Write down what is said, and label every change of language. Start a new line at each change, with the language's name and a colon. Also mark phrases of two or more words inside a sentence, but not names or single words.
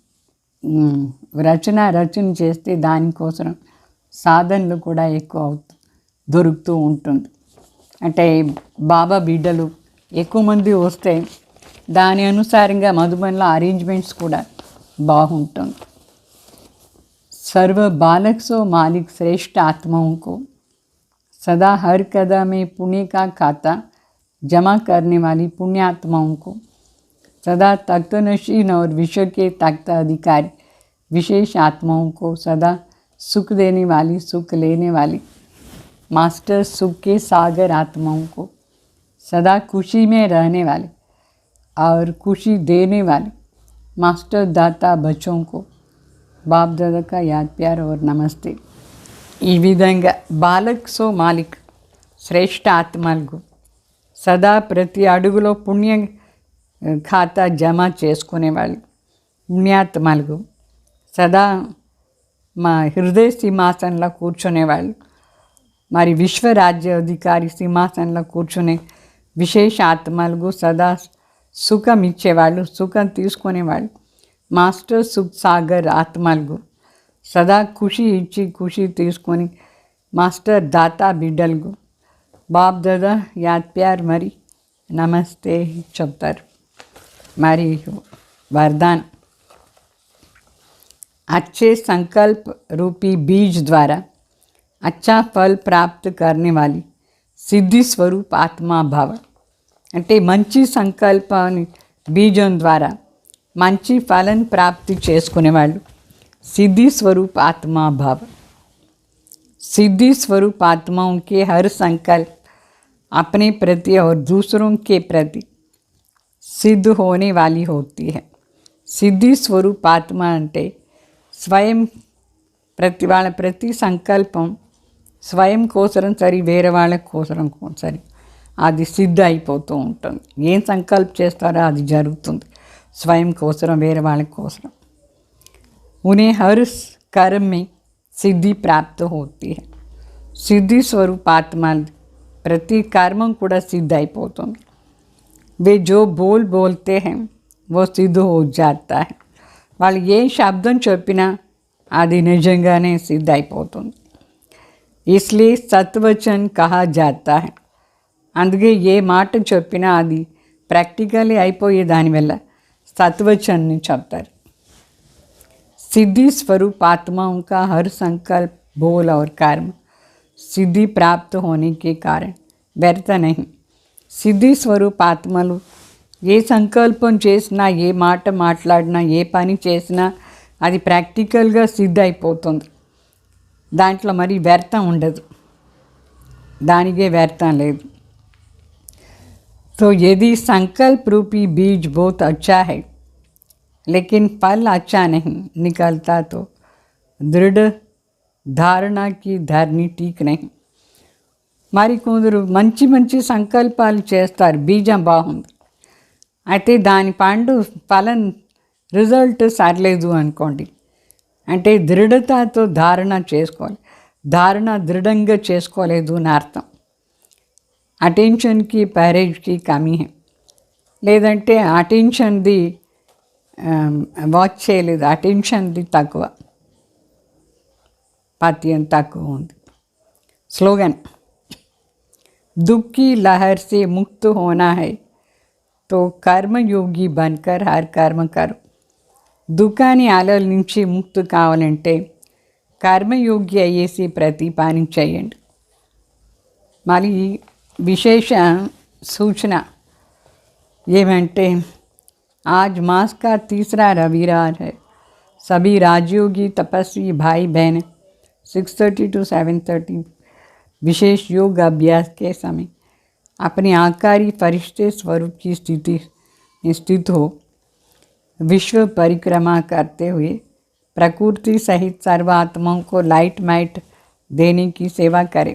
Telugu: రచన చేస్తే దానికోసం సాధనలు కూడా ఎక్కువ దొరుకుతూ ఉంటుంది. అంటే బాబా బిడ్డలు ఎక్కువ మంది వస్తే దాని అనుసారంగా మధుబన్లో అరేంజ్మెంట్స్ కూడా బాగుంటుంది.
Hindi: सर्व बालक सो मालिक श्रेष्ठ आत्माओं को सदा हर कदम में पुण्य का खाता जमा करने वाली पुण्यात्माओं को सदा तख्त नशीन और विश्व के तख्त अधिकारी विशेष आत्माओं को सदा सुख देने वाली, सुख लेने वाली मास्टर सुख के सागर आत्माओं को सदा खुशी में रहने वाले और खुशी देने वाले मास्टर दाता बच्चों को बाप दादा का याद प्यार और नमस्ते.
Telugu: ఈ విధంగా
Hindi: बालक सो मालिक
Telugu: శ్రేష్ఠ ఆత్మలకు సదా ప్రతి అడుగులో పుణ్య ఖాతా జమ చేసుకునేవాళ్ళు, పుణ్యాత్మలకు సదా మా హృదయ సింహాసనంలో కూర్చునేవాళ్ళు, మరి విశ్వరాజ్య అధికారి సింహాసనంలో కూర్చునే విశేష ఆత్మలకు సదా సుఖం ఇచ్చేవాళ్ళు, సుఖం తీసుకునేవాళ్ళు మాస్టర్
Hindi: सुख सागर
Telugu: ఆత్మలకు సదా ఖుషి ఇచ్చి ఖుషి తీసుకొని మాస్టర్ దాతా బిడ్డలకు బాప్ దాదా
Hindi: याद प्यार
Telugu: మరి నమస్తే చెప్తారు.
Hindi: మరి वरदान अच्छे संकल्प रूपी बीज द्वारा अच्छा फल प्राप्त करने वाली सिद्धि स्वरूप आत्मा भाव.
Telugu: అంటే మంచి సంకల్పాన్ని బీజం ద్వారా మంచి ఫలం ప్రాప్తి చేసుకునేవాళ్ళు
Hindi: सिद्धि स्वरूप आत्मा भाव। सिद्धि स्वरूप आत्माओं के हर संकल्प अपने प्रति और दूसरों के प्रति सिद्ध होने वाली होती है। सिद्धि स्वरूप आत्मा
Telugu: అంటే స్వయం వాళ్ళ ప్రతి సంకల్పం స్వయం కోసరం సరి వేరే వాళ్ళ కోసరం సరి అది సిద్ధ అయిపోతూ ఉంటుంది। ఏం సంకల్ప చేస్తారో అది జరుగుతుంది స్వయం కోసరం వేరే వాళ్ళ కోసరం।
Hindi: उन्हें हर कर्म में सिद्धि प्राप्त होती है। सिद्धि स्वरूप आत्मा प्रति कर्म కూడా सिद्ध అయిపోతుంది। वे जो बोलते हैं वो सिद्ध हो जाता है।
Telugu: వాళ్ళు ఏ శబ్దం చెప్పినా అది నిజంగానే సిద్ధ అయిపోతుంది।
Hindi: इसलिए सत्वचन कहा जाता है।
Telugu: అందుకే ఏ మాట చెప్పినా అది ప్రాక్టికల్లీ అయిపోయే దానివల్ల సత్వచన్ని చెప్తారు।
Hindi: सिद्धि स्वरूप आत्माओं का हर संकल्प बोल और कर्म सिद्धि प्राप्त होने के कारण व्यर्थ नहीं। सिद्धि स्वरूप
Telugu: ఆత్మలు ఏ సంకల్పం చేసినా ఏ మాట మాట్లాడినా ఏ పని చేసినా అది ప్రాక్టికల్గా సిద్ధ అయిపోతుంది। దాంట్లో మరి వ్యర్థం ఉండదు, దానికే వ్యర్థం లేదు।
Hindi: तो यदि संकल्प रूपी बीज बहुत अच्छा है लेकिन फल अच्छा नहीं निकलता तो दृढ़ धारणा की धरनी ठीक नहीं।
Telugu: మరి కొందరు మంచి మంచి సంకల్పాలు చేస్తారు, బీజం బాగుంది, అయితే దాని పండు ఫలం రిజల్ట్ సరలేదు అనుకోండి, అంటే దృఢతతో ధారణ చేసుకోవాలి, ధారణ దృఢంగా చేసుకోలేదు అని అర్థం। అటెన్షన్కి పరేజ్కి
Hindi: कमी है,
Telugu: లేదంటే అటెన్షన్ది వాచ్ చేయలేదు, అటెన్షన్ది తక్కువ, పత్యం తక్కువ ఉంది।
Hindi: స్లోగన్ दुख की लहर से मुक्त होना है तो कर्मयोगी बनकर हर कर्म करो।
Telugu: దుఃఖాన్ని అలల నుంచి ముక్తి కావాలంటే కర్మయోగి అయ్యేసి ప్రతి పని చేయండి। మరి విశేష సూచన ఏమంటే
Hindi: आज मास का तीसरा रविवार है। सभी राजयोगी तपस्वी भाई बहन 6:30 to 7:30 विशेष योग अभ्यास के समय अपने आकारी फरिश्ते स्वरूप की स्थिति स्थित हो विश्व परिक्रमा करते हुए प्रकृति सहित सर्वात्माओं को
English: light might
Hindi: देने की सेवा करें।